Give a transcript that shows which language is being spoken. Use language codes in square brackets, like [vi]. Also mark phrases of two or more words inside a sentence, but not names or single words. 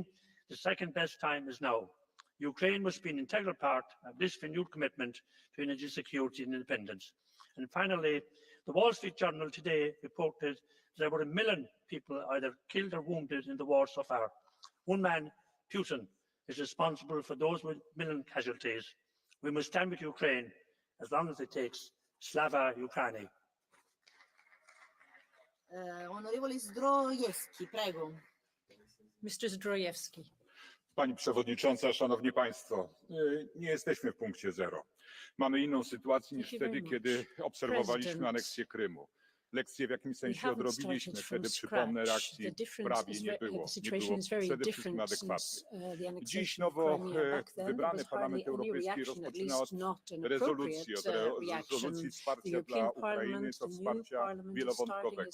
[en] The second best time is now. Ukraine must be an integral part of this renewed commitment to energy security and independence. And finally, the Wall Street Journal today reported there were 1 million people either killed or wounded in the war so far. One man, Putin, is responsible for those 1 million casualties. We must stand with Ukraine as long as it takes. [uk] Слава Україні. [it] Onorevole Zdrojewski, prego. [en] Mr. Zdrojewski. [pl] Pani Przewodnicząca, Szanowni Państwo, nie jesteśmy w punkcie zero. Mamy inną sytuację niż wtedy, kiedy obserwowaliśmy aneksję Krymu. Lekcje w jakimś sensie odrobiliśmy. Wtedy przypomnę, reakcji prawie nie było. Nie było przede wszystkim adekwatnej. Dziś nowo wybrany Parlament Europejski rozpoczyna od rezolucji wsparcia dla Ukrainy, to wsparcia wielowątkowego.